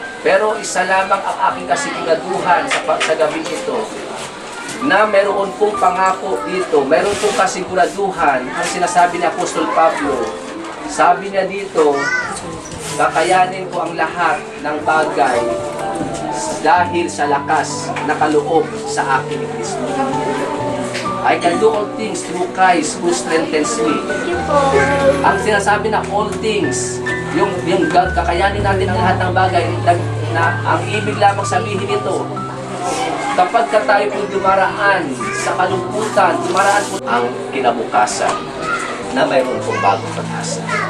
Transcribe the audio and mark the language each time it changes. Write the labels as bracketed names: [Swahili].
[Filipino] Pero isa lamang ang aking kasiguraduhan sa gabing ito, na meron pong pangako dito, meron pong kasiguraduhan ang sinasabi ni Apostol Pablo. Sabi niya dito, kakayanin ko ang lahat ng bagay dahil sa lakas na kaloob sa akin ni Kristo. [English] I can do all things through Christ who strengthens me. [Filipino] Ang sinasabi na all things, yung God, kakayanin natin ang lahat ng bagay, na ang ibig lamang sabihin nito, kapag tayo po dumaraan sa kalungkutan, dumaraan po ang kinabukasan na mayroon pong bagong pag-asa.